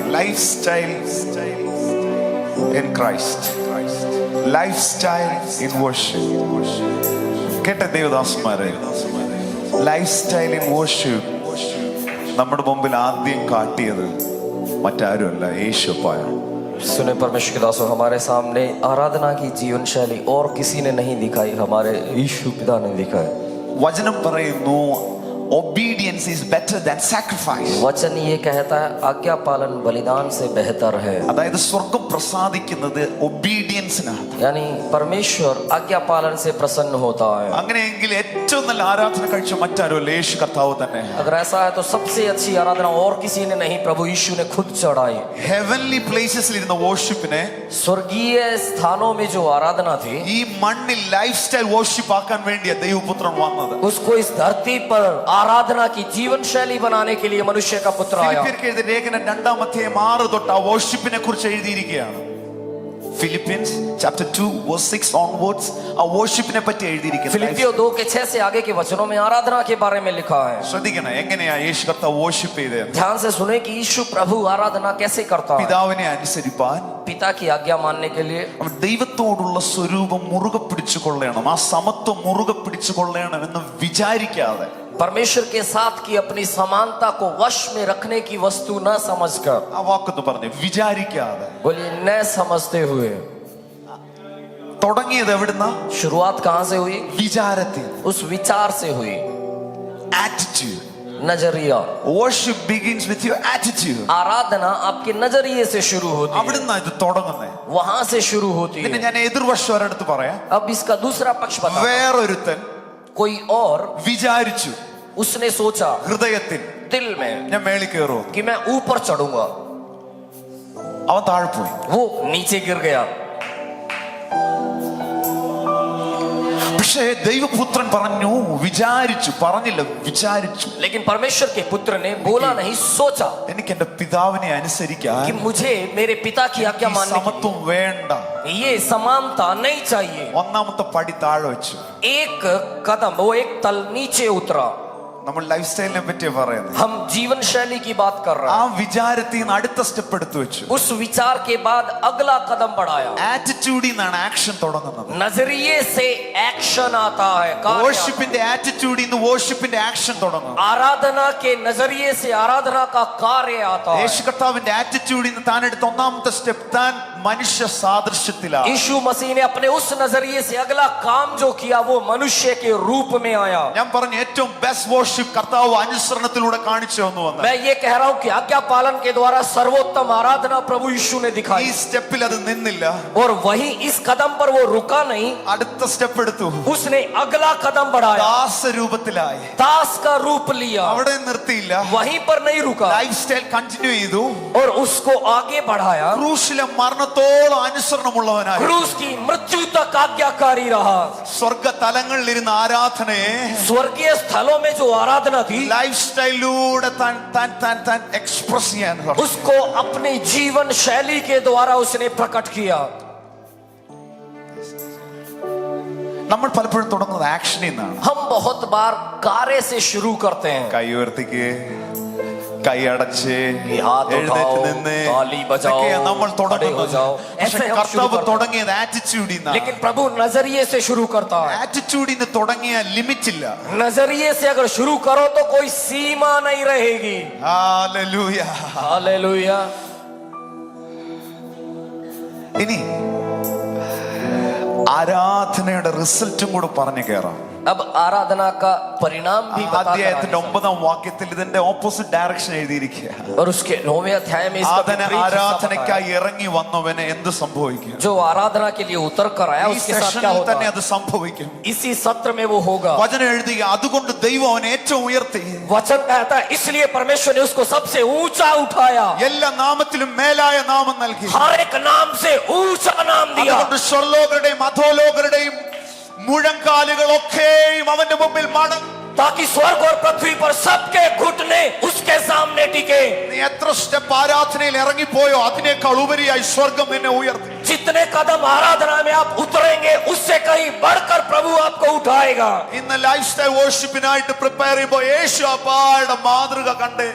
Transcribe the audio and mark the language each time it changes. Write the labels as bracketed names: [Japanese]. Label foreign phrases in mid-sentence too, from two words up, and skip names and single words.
[English] life style in Christ, life style in worship. [Malayalam] കേട്ട ദേവദാസന്മാരെ, [English] life style in worship [Malayalam] നമ്മുടെ മുമ്പിൽ ആദ്യം കാട്ടിയത് മറ്റാരുമല്ല, യേശുപ്പായാണ്. [Hindi] सुने परमेश्वर के दासों, हमारे सामने आराधना की जीवन शैली और किसी ने नहीं दिखाई, हमारे यीशु पिता ने दिखाई. [Malayalam] വചനം പറയുന്നു, [English] obedience is better than sacrifice. [Hindi] वचन ये कहता है आज्ञा पालन बलिदान से बेहतर है. [Malayalam] അതായത് സ്വർഗം പ്രസാദിക്കുന്നത് ഒബീഡിയൻസിനാണ്. [Hindi] यानी परमेश्वर आज्ञा पालन से प्रसन्न होता है. [Malayalam] അങ്ങനെയെങ്കിൽ ഏറ്റവും നല്ല ആരാധന കഴിച്ച മറ്റാരുമല്ല, യേശു കർത്താവ് തന്നെ. [Hindi] अगर ऐसा है तो सबसे अच्छी आराधना और किसी ने नहीं, प्रभु यीशु ने खुद चढ़ाई. [English] heavenly places [Malayalam] ഇരുന്ന വർഷിപ്പിനെ [Hindi] स्वर्गीय स्थानों में जो आराधना थी, [Malayalam] ഈ മണ്ണിൽ [English] life style worship [Malayalam] ആക്കാൻ വേണ്ടിയ ദൈവപുത്രൻ വന്നത്. [Hindi] उसको इस धरती पर आराधना की जीवन शैली बनाने के लिए मनुष्य का पुत्र आया. [Malayalam] ഫിലിപ്പിയർക്ക് എഴുതിയ ലേഖനം 2-6 തൊട്ട് ആ വർഷിപ്പിനെ കുറിച്ച് എഴുതിയിരിക്കുകയാണ്. [English] ഫിലിപ്പിയൻസ് chapter 2:6 onwards [Malayalam] ആ വർഷിപ്പിനെ പറ്റി എഴുതിയിരിക്കുന്നു. [Hindi] फिलिपियो 2:6 से आगे के वचनों में आराधना के बारे में लिखा है. [Malayalam] ശ്രദ്ധിക്കണം, എങ്ങനെയാ യേശു കർത്താവ് വർഷിപ്പ് ചെയ്തത്. [Hindi] ध्यान से सुने कि यीशु प्रभु आराधना कैसे करता है. [Malayalam] പിതാവിനെ അനുസരിപ്പാൻ, [Hindi] पिता की आज्ञा मानने के लिए, [Malayalam] അവൻ ദൈവത്തോടുള്ള സ്വരൂപം മുറുകെ പിടിച്ചു കൊള്ളണം, ആ സമത്വം മുറുകെ പിടിച്ചു കൊള്ളണം എന്ന് വിചാരിക്കാതെ, [Hindi] परमेश्वर के साथ की अपनी समानता को वश में रखने की वस्तु न समझकर, [Malayalam] ആ വാക്കൊന്ന് പറഞ്ഞു, വിചാരിക്കാതെ. [Hindi] बोलिए न समझते हुए. [Malayalam] തുടങ്ങിയത് എവിടുന്ന? [Hindi] शुरुआत कहां से हुई? [Malayalam] വിചാരത്തിൽ, [Hindi] उस विचार से हुई. [English] attitude. [Hindi] नजरिया. [English] Worship begins with your attitude. [Hindi] आराधना आपके नजरिए से शुरू होती है, [Malayalam] അവിടുന്ന് ഇത് തുടങ്ങുന്നത്. [Hindi] वहां से शुरू होती [Malayalam] പിന്നെ [Hindi] है. [Malayalam] ഞാൻ എതിർവശം ഒരിടത്ത് പറയാം. [Hindi] अब इसका दूसरा पक्ष बता. [Malayalam] വേറൊരുത്തൻ [Hindi] कोई और [Malayalam] വിചാരിച്ചു [Hindi] उसने सोचा [Malayalam] ഹൃദയത്തിൽ, [Hindi] दिल में [Malayalam] ഞാൻ മേളിൽ കയറും, [Hindi] कि मैं ऊपर चढ़ूंगा. [Malayalam] അവൻ താഴെ പോയി. [Hindi] वो नीचे गिर गया. [Malayalam] പക്ഷേ ദൈവപുത്രൻ പറഞ്ഞു, വിചാരിച്ചു, പറഞ്ഞില്ല, വിചാരിച്ചു. [Hindi] लेकिन परमेश्वर के पुत्र ने बोला नहीं, सोचा [Malayalam] എനിക്ക് എന്റെ പിതാവിനെ അനുസരിക്കാൻ [Hindi] कि मुझे मेरे पिता की आज्ञा [Malayalam] ഈ [Hindi] मानने [Malayalam] സമത്വം വേണ്ട. [Hindi] की ये समानता नहीं चाहिए. [Malayalam] ഒന്നാമത്തെ പടി താഴെ വെച്ചു. [Hindi] एक कदम, वो एक तल नीचे उतरा. [Malayalam] നമ്മൾ ലൈഫ് സ്റ്റൈലിനെ പറ്റി പറയുന്നത്. [Hindi] हम जीवन शैली की बात कर रहे [Malayalam] ആ [Hindi] हैं. [Malayalam] വിചാരത്തിൽ നിന്ന് അടുത്ത സ്റ്റെപ്പ് എടുത്തു വെച്ചു. [Hindi] उस विचार के बाद अगला कदम बढ़ाया. [Malayalam] ആറ്റിറ്റ്യൂഡിൽ നിന്നാണ് ആക്ഷൻ തുടങ്ങുന്നത്. [Hindi] नजरिए से एक्शन आता है. कार्य आता है. [Malayalam] വർഷിപ്പിന്റെ ആറ്റിറ്റ്യൂഡിൽ നിന്ന് വർഷിപ്പിന്റെ ആക്ഷൻ തുടങ്ങും. [Hindi] आराधना के नजरिए से आराधना का कार्य आता है. [Malayalam] യേശു കർത്താവിന്റെ ആറ്റിറ്റ്യൂഡിൽ നിന്ന് താൻ എടുത്ത ഒന്നാമത്തെ സ്റ്റെപ്പ്, താൻ മനുഷ്യ സാദൃശ്യത്തിലാണ്. [Hindi] यीशु मसीह ने अपने उस नजरिए से अगला काम जो किया, वो मनुष्य के रूप में आया. [Malayalam] ഞാൻ പറഞ്ഞു, ഏറ്റവും [English] best worship [Malayalam] കർത്താവ് അനുസരണത്തിലൂടെ കാണിച്ചു തന്നു വന്നു. [Hindi] मैं ये कह रहा हूँ कि आज्ञा पालन के द्वारा सर्वोत्तम आराधना प्रभु यीशु ने [Malayalam] ഈ [Hindi] दिखाई. [Malayalam] സ്റ്റെപ്പിൽ അത് നിന്നില്ല, [Hindi] और वहीं इस कदम पर वो रुका नहीं, [Malayalam] അടുത്ത സ്റ്റെപ്പ് എടുത്തു. [Hindi] उसने अगला कदम बढ़ाया. [Malayalam] ദാസരൂപത്തിലായി. [Hindi] दास का रूप लिया. [Malayalam] അവിടെ നിർത്തിയില്ല, [Hindi] वहीं पर नहीं रुका [English] life style continue [Malayalam] ചെയ്തു. [Hindi] और उसको आगे बढ़ाया. [Malayalam] ക്രൂശിലെ മരണത്തോളം അനുസരണമുള്ളവനായി [Hindi] क्रूस की मृत्यु तक आज्ञाकारी रहा. [Malayalam] സ്വർഗ തലങ്ങളിൽ ഇരുന്ന ആരാധനയെ [Hindi] स्वर्गीय स्थलों में जो आराधना थी, [English] life style [Malayalam] താൻ എക്സ്പ്രസ് ചെയ്യാൻ തുടങ്ങി. [Hindi] उसको अपनी जीवन शैली के द्वारा उसने प्रकट किया. [Malayalam] നമ്മൾ പലപ്പോഴും തുടങ്ങുന്നത് ആക്ഷനിൽ നിന്നാണ്. [Hindi] हम बहुत बार कार्य से शुरू करते हैं. [Malayalam] കൈ ഉയർത്തിക്ക്, കൈ അടച്ച്, [Hindi] हाथ [Malayalam] എഴുന്നേറ്റ് [Hindi] उठाओ, [Malayalam] നിന്ന്, [Hindi] ताली बजाओ, [Malayalam] ഇതൊക്കെയാ നമ്മൾ [Hindi] खड़े हो [Malayalam] തുടങ്ങുന്നത്. [Hindi] जाओ. [Malayalam] പക്ഷെ [Hindi] ऐसे हम शुरू [Malayalam] കർത്താവ് [Hindi] करते हैं. [Malayalam] തുടങ്ങിയത് ആറ്റിറ്റ്യൂഡിൽ നിന്നാണ്. [Hindi] लेकिन प्रभु नजरिए से शुरू करता है. [Malayalam] ആറ്റിറ്റ്യൂഡിൽ നിന്ന് തുടങ്ങിയ ലിമിറ്റ് ഇല്ല. [Hindi] नजरिए से अगर शुरू करो तो कोई सीमा नहीं रहेगी. [Malayalam] ഹല്ലേലൂയ. [Hindi] हालेलुया. [Malayalam] ഇനി ആരാധനയുടെ റിസൾട്ടും കൂടെ പറഞ്ഞു കയറാം. [Hindi] अब आराधना का परिणाम भी बताकर [Malayalam] അധ്യായത്തിന്റെ 9-ാം വാക്യത്തിൽ ഇതിന്റെ [English] opposite direction [Malayalam] എഴുതിയിരിക്കുക. [Hindi] और उसके 9वें अध्याय में इसका विपरीत हिस्सा [Malayalam] ആരാധനയ്ക്കായി ഇറങ്ങി വന്നവന് എന്ത് സംഭവിക്കും? [Hindi] जो आराधना के लिए उतर कर आया उसके साथ क्या होगा? [Malayalam] തന്നെ അത് സംഭവിക്കും. [Hindi] इसी सत्र में वो होगा. [Malayalam] വചനം എഴുതുക, അതുകൊണ്ട് ദൈവം അവനെ ഏറ്റവും ഉയർത്തി. [Hindi] वचन कहता है इसलिए परमेश्वर ने उसको सबसे ऊंचा उठाया, [Malayalam] എല്ലാ നാമത്തിലും മേലായ നാമം നൽകി. [Hindi] हर एक नाम से ऊंचा नाम दिया. [Malayalam] അതുകൊണ്ട് സ്വർലോകരുടെയും അധോലോകരുടെയും മുഴങ്കാലുകളൊക്കെയും അവന്റെ മുമ്പിൽ മടങ്ങും. [Hindi] ताकि स्वर्ग और पृथ्वी पर सबके घुटने उसके सामने टिके. [Malayalam] നീ എത്ര സ്റ്റെപ്പ് ആരാധനയിൽ ഇറങ്ങിപ്പോയോ അതിനേക്കാൾ ഉപരിയായി സ്വർഗം നിന്നെ ഉയർത്തി. [Hindi] जितने कदम आराधना में आप उतरेंगे उससे कहीं बढ़कर प्रभु आपको उठाएगा. [Malayalam] ഇന്ന് [English] life style worship [Malayalam] പ്രിപ്പയർ ചെയ്യുമ്പോൾ യേശു അപ്പായുടെ മാതൃക കണ്ടേ.